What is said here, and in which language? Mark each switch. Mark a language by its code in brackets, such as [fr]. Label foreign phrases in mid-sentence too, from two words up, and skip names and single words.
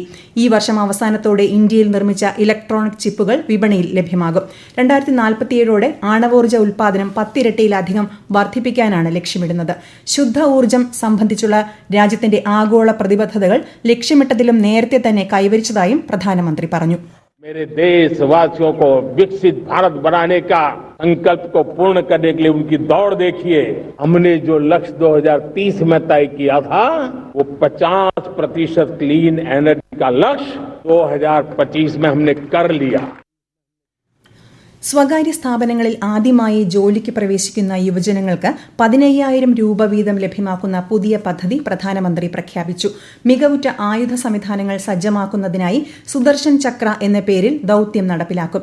[ml] ഈ വർഷം അവസാനത്തോടെ ഇന്ത്യയിൽ നിർമ്മിച്ച ഇലക്ട്രോണിക് ചിപ്പുകൾ വിപണിയിൽ ലഭ്യമാകും. 2047ഓടെ ആണവോർജ്ജ ഉൽപാദനം 10 ഇരട്ടിയിലധികം വർദ്ധിപ്പിക്കാനാണ് ലക്ഷ്യമിടുന്നത്. ശുദ്ധ ഊർജ്ജം സംബന്ധിച്ചുള്ള രാജ്യത്തിന്റെ ആഗോള പ്രതിബദ്ധതകൾ ലക്ഷ്യമിട്ടതിലും നേരത്തെ തന്നെ കൈവരിച്ചതായും പ്രധാനമന്ത്രി പറഞ്ഞു. [hi] मेरे देशवासियों को विकसित भारत बनाने का संकल्प को पूर्ण करने के लिए उनकी दौड़ देखिए. हमने जो लक्ष्य 2030 में तय किया था वो 50% [en] clean energy [hi] का लक्ष्य 2025 में हमने कर लिया. [ml] സ്വകാര്യ സ്ഥാപനങ്ങളിൽ ആദ്യമായി ജോലിക്ക് പ്രവേശിക്കുന്ന യുവജനങ്ങൾക്ക് 15,000 രൂപ വീതം ലഭ്യമാക്കുന്ന പുതിയ പദ്ധതി പ്രധാനമന്ത്രി പ്രഖ്യാപിച്ചു. മികവുറ്റ ആയുധ സംവിധാനങ്ങൾ സജ്ജമാക്കുന്നതിനായി സുദർശൻ ചക്ര എന്ന പേരിൽ ദൌത്യം നടപ്പിലാക്കും.